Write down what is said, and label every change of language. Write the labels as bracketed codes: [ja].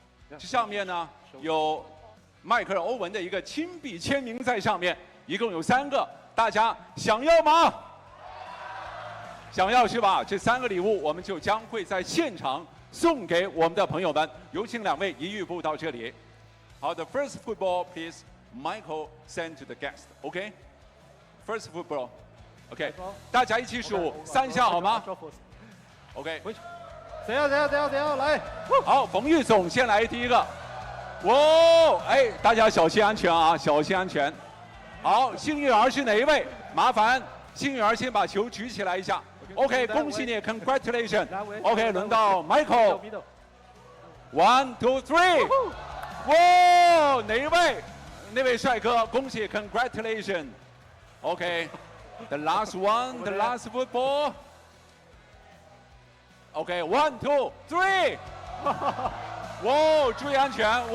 [zh] 這上面呢有邁克爾·歐文的一個親筆簽名在上面，一共有3個，大家想要嗎？想要是吧？這3個禮物我們就將會在現場送給我們的朋友們。有請2位一玉步到這裡。 [en] 好，the first football please Michael send to the guest. OK? First football. OK. [zh] 大家一起數3下好嗎 ？OK。誰要來？好，馮玉總先來第一個。哇，哎，大家小心安全啊，小心安全。好，幸運兒是哪一位？麻煩幸運兒先把球舉起來一下。 OK， 恭喜你 ， [en] Congratulations。 [zh] OK， 輪到 Michael。 1, 2, 3。 哇，哪一位？那位帥哥，恭喜 ， [en] Congratulations。 OK，the last one，the last football。 [zh] OK， 1, 2, 3。 哇，注意安全！